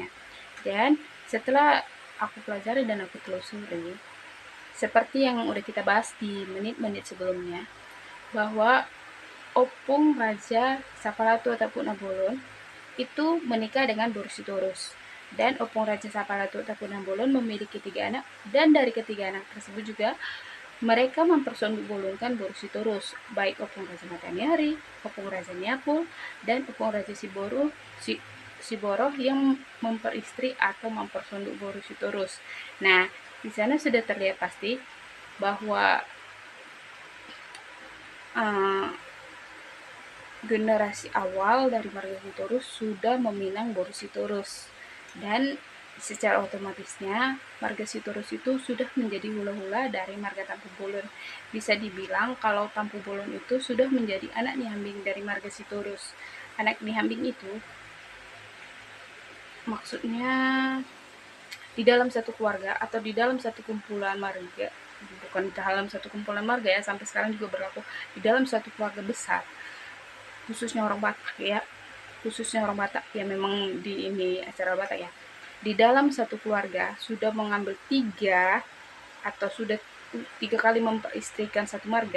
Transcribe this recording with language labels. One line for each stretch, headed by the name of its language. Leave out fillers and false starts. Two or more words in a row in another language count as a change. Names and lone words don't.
Indonesian: Dan setelah aku pelajari dan aku telusuri, seperti yang udah kita bahas di menit-menit sebelumnya, bahwa Opung Raja Sapalatu ataupun Nabolon itu menikah dengan Boru Sitorus, dan Opung Raja Sapalatu ataupun Nabolon memiliki 3 anak, dan dari ketiga anak tersebut juga mereka mempersonduk bolonkan Boru Sitorus, baik Opung Raja Matahari, Opung Raja Niapul, dan Opung Raja Siboro yang memperistri atau mempersonduk Boru Sitorus. Nah, di sana sudah terlihat pasti bahwa generasi awal dari marga Sitorus sudah meminang Boru Sitorus, dan secara otomatisnya marga Sitorus itu sudah menjadi hula-hula dari marga Tampu Bolon. Bisa dibilang kalau Tampu Bolon itu sudah menjadi
Batak Toba: anak nihambing
Indonesian: dari marga Sitorus.
Batak Toba: Anak nihambing
Indonesian: itu maksudnya di dalam satu keluarga atau di dalam satu kumpulan marga, bukan di dalam satu kumpulan marga ya, sampai sekarang juga berlaku di dalam satu keluarga besar, khususnya orang Batak ya, memang di ini acara Batak ya, di dalam satu keluarga sudah mengambil 3 atau sudah 3 kali memperistrikan satu marga.